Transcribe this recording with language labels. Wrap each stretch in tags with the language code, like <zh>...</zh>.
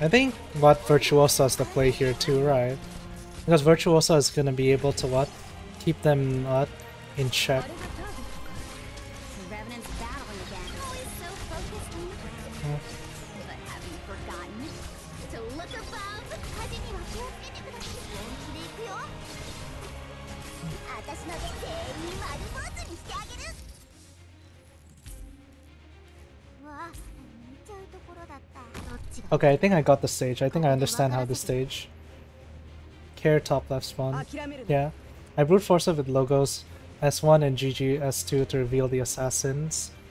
<en>I think Virtuosa is the play here too, right? Because Virtuosa is gonna be able to keep them in check. The Revenant's battling again. Always so focused on the ground. But have you forgotten to look above?</en> <ja>風には気をつけてください。本気で行くよ。私ので全員丸坊主にしてあげる。うわ、見ちゃうところだった。どっちが</ja> <en>Okay, I think I got the stage. I think I understand how the stage. Care top left spawn. Yeah. I brute force it with logos S1 and GG S2 to reveal the assassins.</en>